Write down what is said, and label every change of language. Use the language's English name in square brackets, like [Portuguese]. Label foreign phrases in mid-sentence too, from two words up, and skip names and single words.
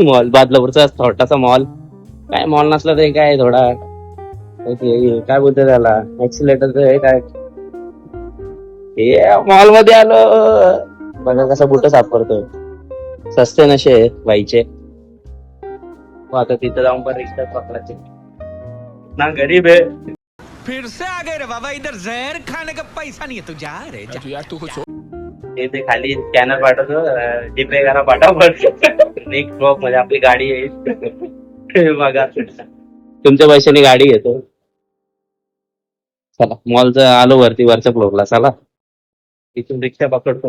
[Marathi] मॉल बादलापूरचा छोटासा मॉल. काय मॉल नसला तरी काय थोडा काय बोलतो त्याला ऍक्सिलेटरचं हे काय हे मॉल मध्ये आलो. बघा कसा बुट साफ करतोय. सस्ते नशे बाईचे. आता तिथं जाऊन पण रिक्षा पकडायचे ना. गरीब आहे. [Hindi] फिर से आ गए रे बाबा, इधर जहर खाने का पैसा नहीं है, तू जा रे जा। यार तू कुछ [Marathi] ते खाली स्कॅनर पाठवतो. जीपे करा पाठवत. [English] next block [Marathi] मध्ये आपली गाडी येईल. बघा तुमच्या पैशाने गाडी घेतो. चला मॉलचं आलो वरती वरच्या फ्लोरला. चला तिथून रिक्षा पकडतो.